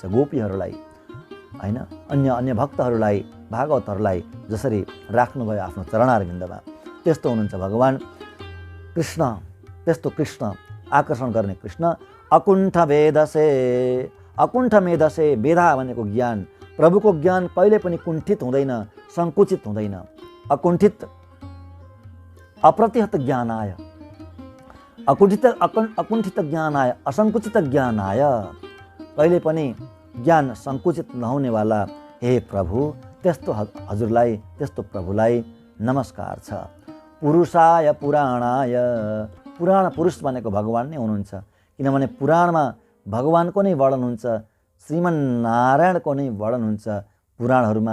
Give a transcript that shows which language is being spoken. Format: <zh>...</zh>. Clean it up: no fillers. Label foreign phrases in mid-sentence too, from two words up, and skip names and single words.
<ne>गोपीहरूलाई होइन, अन्य भक्तहरूलाई, भागवतहरूलाई जसरी राख्नुभयो आफ्नो चरणारविन्दमा, त्यस्तो हुनुहुन्छ भगवान कृष्ण। त्यस्तो कृष्ण, आकर्षण गर्ने कृष्ण।</ne> <sa>अकुण्ठ मेधसे,</sa> <ne>मेधा भनेको ज्ञान। प्रभुको ज्ञान कहिले पनि कुण्ठित हुँदैन, सङ्कुचित हुँदैन।</ne> <sa>अकुण्ठित, अप्रतिहत ज्ञानाय, अकुण्ठित ज्ञानाय, असङ्कुचित ज्ञानाय।</sa> <ne>कहिले पनि ज्ञान सङ्कुचित नहुनेवाला हे प्रभु, त्यस्तो हजुरलाई, त्यस्तो प्रभुलाई नमस्कार छ।</ne> <sa>पुरुषाय पुराणाय,</sa> <ne>पुराण पुरुष भनेको भगवान नै हुनुहुन्छ। किनभने पुराणमा भगवानको नै वर्णन हुन्छ, श्रीमन्नारायणको नै वर्णन हुन्छ पुराणहरूमा।</ne>